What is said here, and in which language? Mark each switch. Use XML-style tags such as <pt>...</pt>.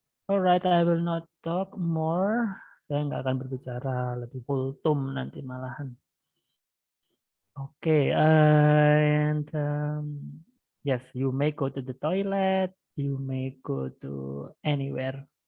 <en>Alright, I will not talk more.</en> <id>Saya nggak akan berbicara lebih kultum nanti malahan.</id> <en>Okay, and yes, you may go to the toilet, you may go to anywhere.</en>